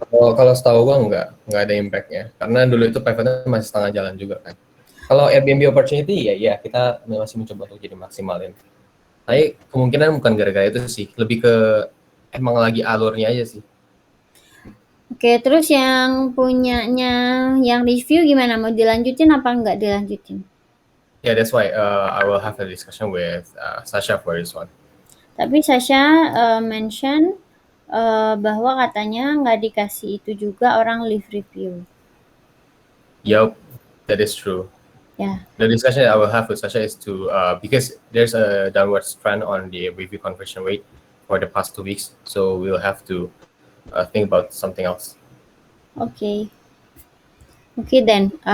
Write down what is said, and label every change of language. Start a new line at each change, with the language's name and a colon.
Indonesian: Kalau setahu gua nggak ada impactnya. Karena dulu itu pivotnya masih setengah jalan juga kan. Kalau Airbnb opportunity ya kita masih mencoba untuk jadi maksimalin. Tapi kemungkinan bukan gara-gara itu sih, lebih ke emang lagi alurnya aja sih. Oke, terus yang punyanya yang review gimana? Mau dilanjutin apa enggak dilanjutin?
English: Yeah, that's why I will have a discussion with Sasha for this one.
Indonesian: Tapi Sasha mention bahwa katanya nggak dikasih itu juga orang leave review.
English: Yup, that is true.
Indonesian: Ya,
English: The discussion I will have with Sasha is to because there's a downward trend on the review conversion rate for the past 2 weeks, so we'll have to think about something else. oke. Okay then.